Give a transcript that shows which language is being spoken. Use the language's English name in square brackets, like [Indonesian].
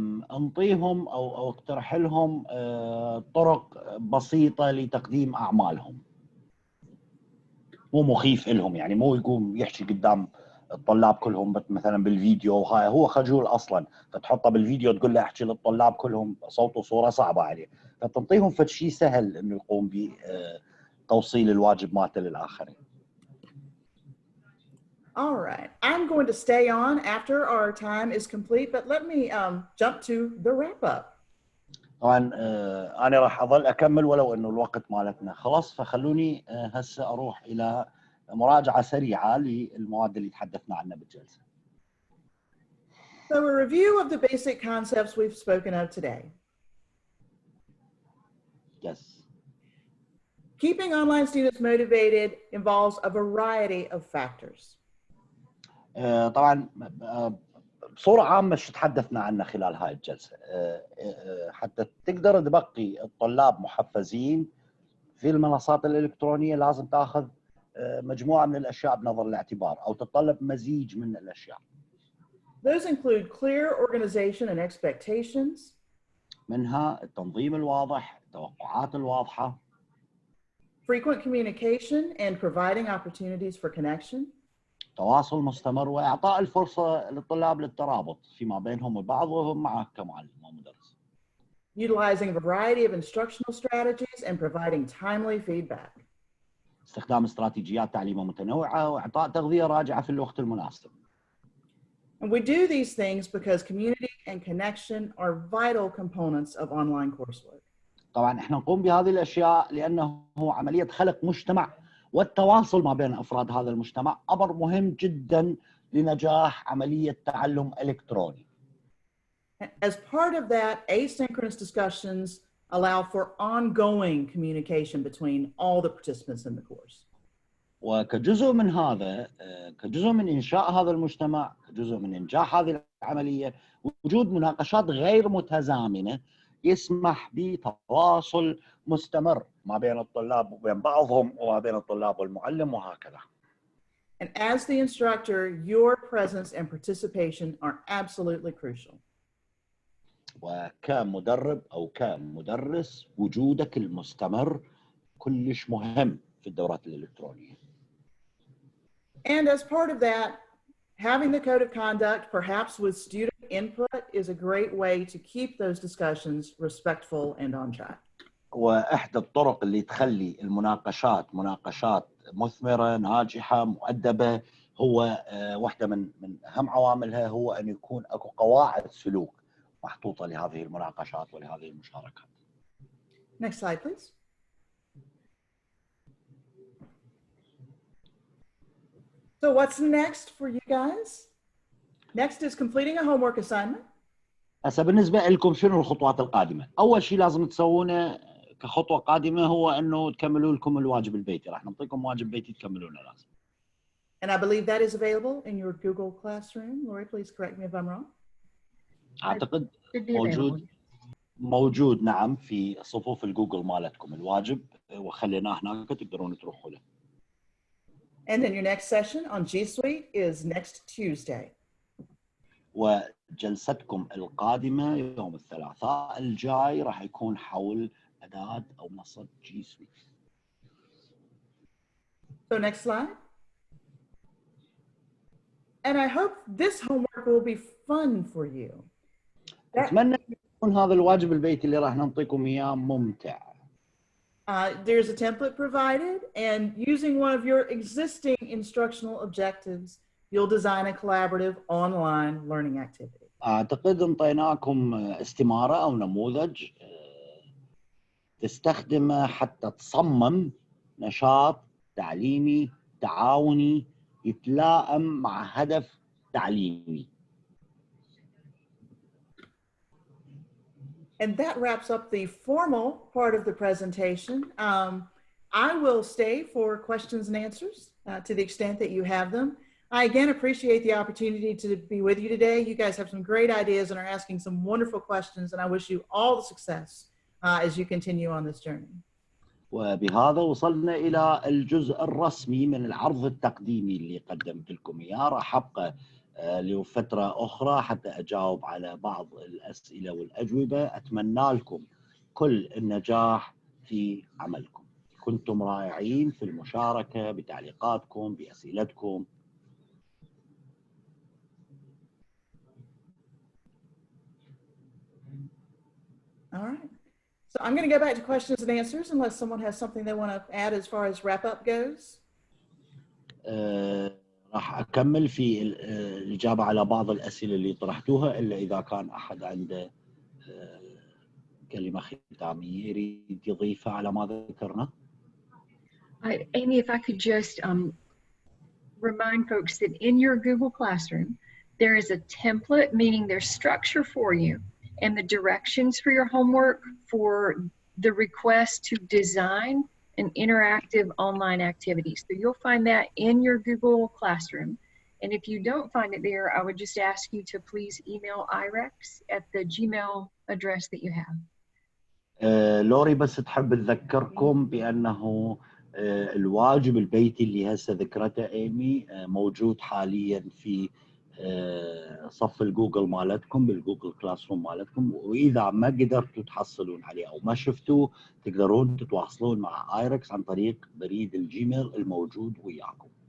[Arabic] انطيهم او اقترح لهم طرق بسيطه لتقديم اعمالهم، مو مخيف لهم، يعني مو يقوم يحكي قدام الطلاب كلهم مثلا بالفيديو، وهاي هو خجول اصلا، فتحطه بالفيديو تقول له احكي للطلاب كلهم صوت وصوره صعبه عليه، فتنطيهم فد شيء سهل انه يقوم بتوصيل الواجب مالته للاخرين. [English] All right, I'm going to stay on after our time is complete, but let me jump to the wrap up. [Arabic] طبعا انا راح اظل اكمل ولو انه الوقت مالتنا خلص، فخلوني هسه اروح الى مراجعه سريعه للمواد اللي تحدثنا عنها بالجلسه. [English] So a review of the basic concepts we've spoken of today. Yes. Keeping online students motivated involves a variety of factors. [Arabic] طبعا بصورة عامة شو تحدثنا عنه خلال هاي الجلسة، حتى تقدر تبقي الطلاب محفزين في المنصات الإلكترونية لازم تأخذ مجموعة من الأشياء بنظر الاعتبار، أو تتطلب مزيج من الأشياء. [English] Those include clear organization and expectations. [Arabic] منها التنظيم الواضح، التوقعات الواضحة. [English] Frequent communication and providing opportunities for connection. [Arabic] تواصل مستمر وإعطاء الفرصة للطلاب للترابط فيما بينهم وبعض وهم معك كمعلم ومدرس. [English] Utilizing a variety of instructional strategies and providing timely feedback. [Arabic] استخدام استراتيجيات تعليمية متنوعة وإعطاء تغذية راجعة في الوقت المناسب. [English] And we do these things because community and connection are vital components of online coursework. [Arabic] طبعا احنا نقوم بهذه الاشياء لانه عمليه خلق مجتمع، والتواصل ما بين افراد هذا المجتمع امر مهم جدا لنجاح عمليه تعلم الكتروني. [English] As part of that, asynchronous discussions allow for ongoing communication between all the participants in the course. [Arabic] وكجزء من هذا، كجزء من انشاء هذا المجتمع، كجزء من انجاح هذه العمليه، وجود مناقشات غير متزامنه يسمح بتواصل مستمر ما بين الطلاب وبين بعضهم وما بين الطلاب والمعلم وهكذا. [English] And as the instructor, your presence and participation are absolutely crucial. [Arabic] وكمدرب أو كمدرس وجودك المستمر كلش مهم في الدورات الإلكترونية. [English] And as part of that, having the code of conduct, perhaps with student input, is a great way to keep those discussions respectful and on track. [Arabic] وإحدى الطرق اللي تخلي المناقشات مناقشات مثمرة ناجحة مؤدبة، هو واحدة من أهم عواملها هو أن يكون أكو قواعد سلوك محطوطة لهذه المناقشات ولهذه المشاركات. [English] Next slide, please. So what's next for you guys? Next is completing a homework assignment. [Arabic] هسه بالنسبة لكم شنو الخطوات القادمة؟ أول شيء لازم تسوونه كخطوة قادمة هو أنه تكملوا لكم الواجب البيتي، راح نعطيكم واجب بيتي تكملونه لازم. [English] And I believe that is available in your Google Classroom. Lori, please correct me if I'm wrong. [Arabic] أعتقد موجود نعم في صفوف الجوجل مالتكم الواجب، وخليناه هناك تقدرون تروحوا له. [English] And then your next session on G Suite is next Tuesday. [Arabic] وجلستكم القادمة يوم الثلاثاء الجاي راح يكون حول أداة أو منصة G Suite. [English] So next slide. And I hope this homework will be fun for you. [Arabic] أتمنى يكون هذا الواجب البيتي اللي راح نعطيكم إياه ممتع. [English] There's a template provided, and using one of your existing instructional objectives, you'll design a collaborative online learning activity. [Arabic] أعتقد انطيناكم استمارة أو نموذج تستخدمه حتى تصمم نشاط تعليمي تعاوني يتلائم مع هدف تعليمي. [English] And that wraps up the formal part of the presentation. I will stay for questions and answers to the extent that you have them. I again appreciate the opportunity to be with you today. You guys have some great ideas and are asking some wonderful questions, and I wish you all the success as you continue on this journey. [Arabic] وبهذا وصلنا إلى الجزء الرسمي من العرض التقديمي اللي قدمت لكم إياه. راح أبقى لفترة أخرى حتى أجاوب على بعض الأسئلة والأجوبة. أتمنى لكم كل النجاح في عملكم. كنتم رائعين في المشاركة بتعليقاتكم بأسئلتكم. [English] All right. So I'm going to go back to questions and answers unless someone has something they want to add as far as wrap up goes. [Arabic] راح أكمل في الإجابة على بعض الأسئلة اللي طرحتوها إلا إذا كان أحد عنده كلمة ختامية يريد يضيفها على ما ذكرنا. [English] Amy, if I could just remind folks that in your Google Classroom, there is a template, meaning there's structure for you, and the directions for your homework for the request to design an interactive online activity. So you'll find that in your Google Classroom. And if you don't find it there, I would just ask you to please email IREX at the Gmail address that you have. [Arabic] لوري بس تحب تذكركم بأنه الواجب البيتي اللي هسه ذكرته إيمي موجود حاليا في صف الجوجل مالتكم بالجوجل كلاس روم مالتكم، وإذا ما قدرتوا تحصلون عليه أو ما شفتوه تقدرون تتواصلون مع ايركس عن طريق بريد الجيميل الموجود وياكم.